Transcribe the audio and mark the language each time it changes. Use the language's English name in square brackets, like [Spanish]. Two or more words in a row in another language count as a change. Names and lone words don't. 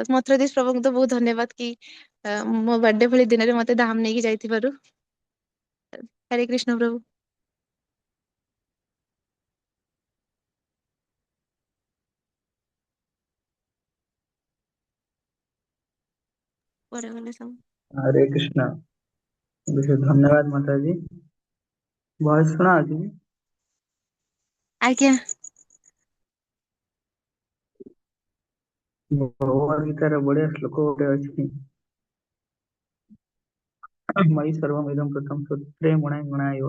[Odia] ମଥୁରାଧୀଶ ପ୍ରଭୁଙ୍କୁ ତ ବହୁତ ଧନ୍ୟବାଦ କି ମୋ ବାର୍ଥଡେ ଭଳି ଦିନରେ ମତେ ଧାମ ନେଇକି ଯାଇଥିବାରୁ। ହରେ କୃଷ୍ଣ ପ୍ରଭୁ। କୁଆଡେ ଗଲେ ସବୁ? [Hindi] हरे कृष्ण। विशेष धन्यवाद माता जी। [Odia] ଭଏସ ଶୁଣା ଅଛି? ଆଜ୍ଞା। ଭଗବତ ଗୀତାର ବଢିଆ ଶ୍ଲୋକ ଗୋଟେ ଅଛି, [Sanskrit] मयि सर्वमिदं कृतं सूत्रे मणाइ मणाइब।